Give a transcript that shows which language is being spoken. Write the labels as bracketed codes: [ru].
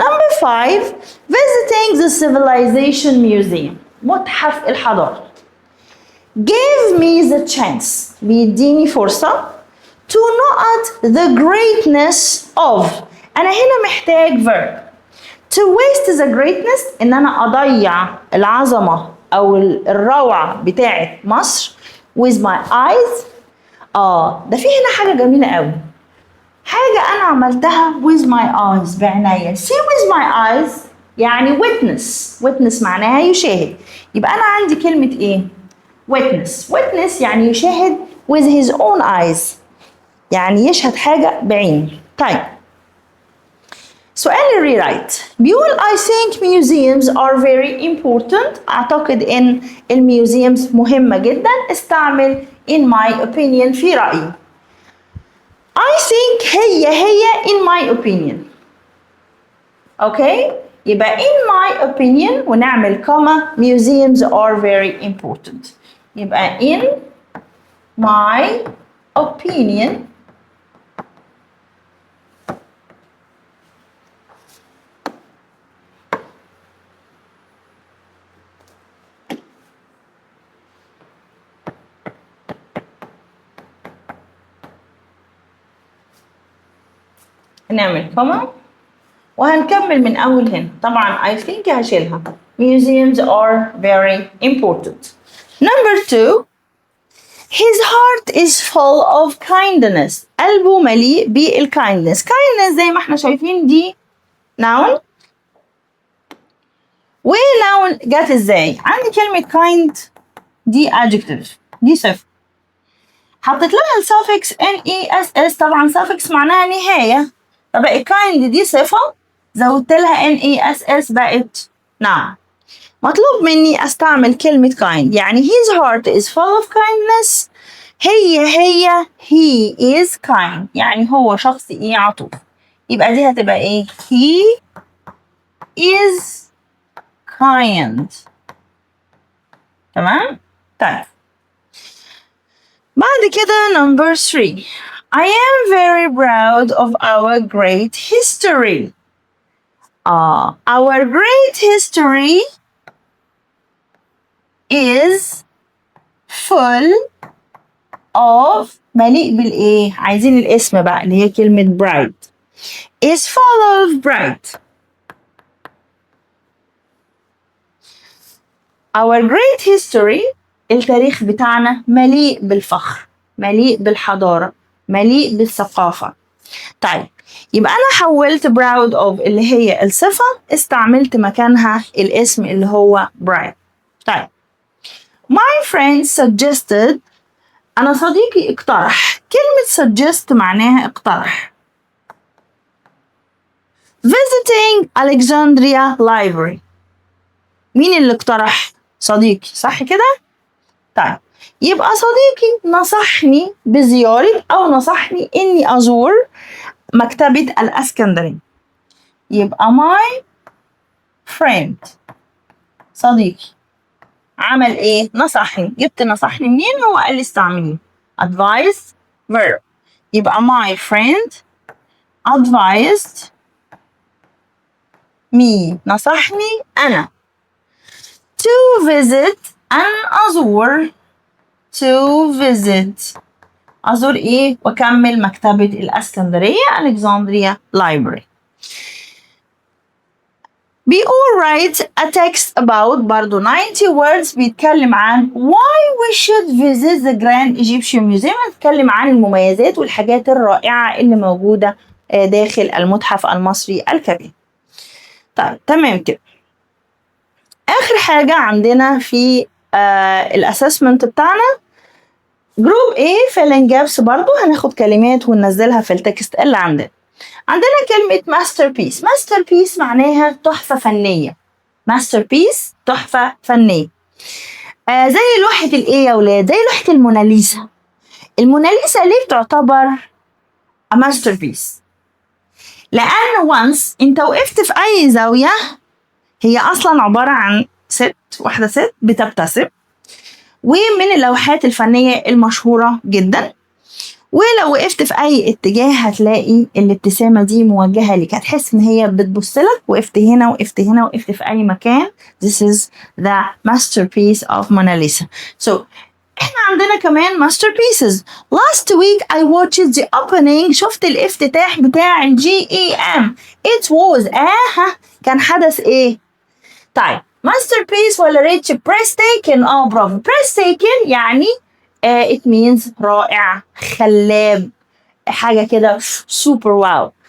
[en] Number 5 visiting the civilization museum [ar] متحف الحضارة. [en] Give me the chance [ar] بيديني فرصة [en] to note the greatness of. [ar] أنا هنا محتاج verb. [en] To waste the greatness [ar] إن أنا أضيع العظمة أو الروعة بتاعت مصر [en] with my eyes. [ar] ده في هنا حاجة جميلة قوي. حاجة أنا عملتها [en] with my eyes [ar] بعناية. [en] see with my eyes [ar] يعني [en] witness [ar] معناها يشاهد. يبقى أنا عندي كلمة إيه؟ witness يعني يشاهد [en] with his own eyes [ar] يعني يشهد حاجة بعينه. طيب سؤال الريرايت بيقول [en] I think museums are very important. [ar] أعتقد إن الميوزيومز مهمة جدا. استعمل [en] in my opinion [ar] في رأيي. [en] I think هي in my opinion. [ar] أوكي يبقى [en] in my opinion [ar] ونعمل [en] comma museums are very important. يبقى in my opinion [ar] نعمل كوما وهنكمل من أول هنا. طبعا [en] I think [ar] هشيلها. [en] Museums are very important. Number 2. His heart is full of kindness. [ar] قلبه مليء بال [en] kindness. [ar] kindness زي ما احنا شايفين دي noun. noun جت ازاي؟ عندي كلمة kind دي adjective دي صفة. حطيت لها الsuffix nes. طبعا suffix معناها نهاية. فبقت kind دي صفة زودت لها nes بقت noun. مطلوب مني استعمل كلمة [en] kind يعني his heart is full of kindness. [ar] هي [en] he is kind [ar] يعني هو شخص ايه عطوف. يبقى دي هتبقى ايه؟ [en] he is kind. [ar] تمام؟ طيب بعد كده [en] number 3. I am very proud of our great history. Our great history is full of [ar] مليء بالإيه؟ عايزين الاسم بقى اللي هي كلمة bright. [en] is full of bright. [ar] Our great history التاريخ بتاعنا مليء بالفخر، مليء بالحضارة، مليء بالثقافة. طيب يبقى أنا حولت [en] proud of [ar] اللي هي الصفة استعملت مكانها الاسم اللي هو bright. [en] طيب my friend suggested [ar] أنا صديقي اقترح. كلمة suggest معناها اقترح. [en] visiting Alexandria Library. [ar] مين اللي اقترح؟ صديقي صح كده؟ طيب يبقى صديقي نصحني بزيارة أو نصحني إني أزور مكتبة الإسكندرية. يبقى [en] my friend [ar] صديقي عمل إيه؟ نصحني. جبت نصحني منين؟ هو قال لي استعمليه [en] advice verb. [ar] يبقى [en] my friend advised me [ar] نصحني أنا to visit أن أزور to visit أزور إيه وأكمل مكتبة الإسكندرية [en] Alexandria Library. بيقول write a text about [ar] برضو [en] 90 words [ar] بيتكلم عن [en] why we should visit the Grand Egyptian Museum. [ar] بيتكلم عن المميزات والحاجات الرائعة اللي موجودة داخل المتحف المصري الكبير. طيب تمام كده. آخر حاجة عندنا في الأسسمنت بتاعنا جروب A [en] filling gaps. [ar] برضو هناخد كلمات وننزلها في التكست اللي عندنا. عندنا كلمة masterpiece. masterpiece معناها تحفة فنية. masterpiece تحفة فنية. زي لوحة الإيه يا ولاد؟ زي لوحة الموناليزا. الموناليزا ليه بتعتبر [en] a masterpiece؟ [ar] لأن once أنت وقفت في أي زاوية هي أصلا عبارة عن واحدة ست بتبتسم، ومن اللوحات الفنية المشهورة جدا. ولو وقفت في أي اتجاه هتلاقي الابتسامة دي موجهة لك، هتحس إن هي بتبصلك. وقفت هنا وقفت هنا وقفت في أي مكان. [en] This is the masterpiece of Mona Lisa. [ar] So إحنا عندنا كمان masterpieces. [en] Last week I watched the opening. [ar] شفت الافتتاح بتاع GEM. [en] It was [ar] كان حدث إيه؟ طيب [en] masterpiece ولا rich breathtaking؟ [ar] برافو. breathtaking يعني [en] it means [ar] رائع خلاب حاجة كده [en] super wow.